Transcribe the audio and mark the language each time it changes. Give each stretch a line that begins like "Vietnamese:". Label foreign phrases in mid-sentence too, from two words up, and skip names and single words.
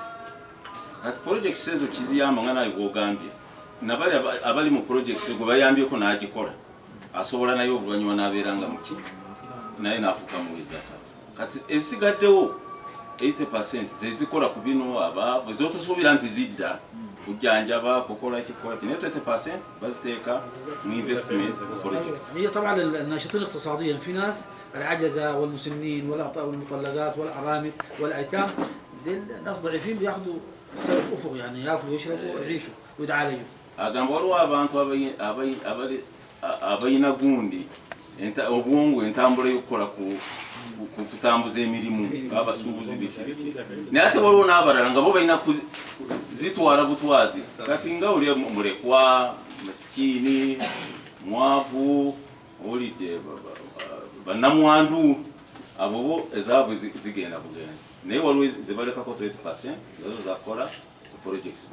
Ganda: Kati projects ezo kiziyamba nga naye gwogambye, nabali abali mu projects gwe bayambyeko n'agikola asobola naye oluvannyuma n'abeeranga muki naye n'afuuka muwezaka. Kati esigaddewo 80% zezikola ku bino abaavu ezotusuubira nti zidda kujjanjaba kukola kikola naye 20% baziteeka mu
English: investment project.
Arabic: هي طبعا الناشطين اقتصاديا في ناس العجزه والمسنين والمطلقات والارامل والايتام، دول ناس ضعيفين بياخذوا سلف افق، يعني ياكلوا ويشربوا ويعيشوا ويتعالجوا.
Ganda: agamba waliwo abantu abalina gundi obwongo entambula y'okukola kutambuza emirimu abasuubuzi biki naye ate waliwo n'abalala nga bo balina zitwala butwazi. Kati nga oli mulekwa masikini mwavu olidde bannamwandu abo bo ezaabwe zigenda bugenzi, naye waliwo zebalekako 20% nazo zakola ku projects.